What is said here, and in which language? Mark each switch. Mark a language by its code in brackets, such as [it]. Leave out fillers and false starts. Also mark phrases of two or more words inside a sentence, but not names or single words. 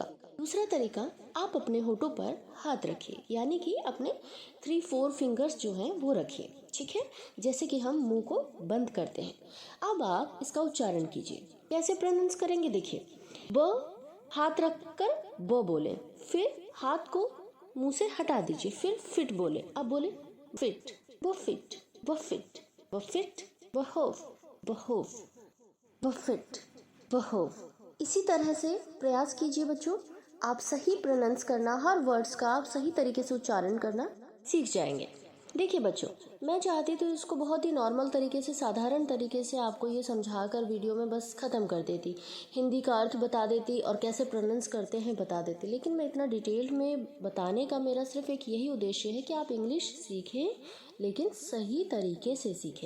[hi] दूसरा तरीका, आप अपने होठों पर हाथ रखिए, यानी कि अपने 3-4 फिंगर्स जो हैं वो रखिए, ठीक है? जैसे कि हम मुंह को बंद करते हैं। अब आप इसका उच्चारण कीजिए। कैसे प्रोनाउंस करेंगे देखिए, ब हाथ रखकर ब बोले, फिर हाथ को मुंह से हटा दीजिए, फिर फिट बोले। अब बोले फिट, बफिट, बफिट, बफिट, बहोव, बहोव, बफिट, बहोव। इसी तरह से प्रयास कीजिए बच्चों, आप सही प्रोनाउंस करना, हर वर्ड्स का आप सही तरीके से उच्चारण करना सीख जाएंगे। देखिए बच्चों, मैं चाहती तो इसको बहुत ही नॉर्मल तरीके से, साधारण तरीके से आपको ये समझाकर वीडियो में बस ख़त्म कर देती, हिंदी का अर्थ बता देती और कैसे प्रोनाउंस करते हैं बता देती, लेकिन मैं इतना डिटेल में बताने का मेरा सिर्फ एक यही उद्देश्य है कि आप इंग्लिश सीखें, लेकिन सही तरीके से सीखें।